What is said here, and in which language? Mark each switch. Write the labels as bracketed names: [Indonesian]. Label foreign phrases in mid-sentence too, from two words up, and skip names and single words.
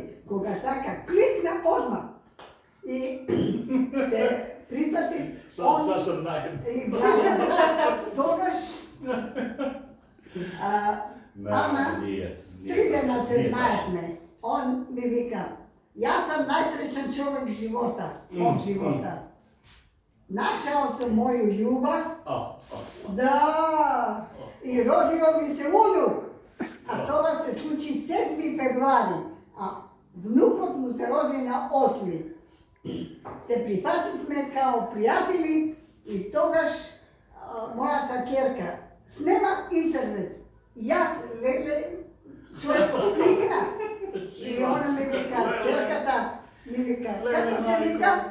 [Macedonian] Кога сака, кликна одма. И се прифати, он... И тогаш... Ама, 3 дена се знаевме. Он ми вика, јас сам најсреќен човек живота, од живота. [Serbian] Нашao sam moju ljubav, da, i rodio mi se unuk, a to se sluči 7. [Macedonian] февруари, а внукот му се роди на 8. се прифативме као пријатели и тогаш мојата ќерка снема интернет. Јас леле човек кликна и она ми вика, ќерката ми вика, како се вика?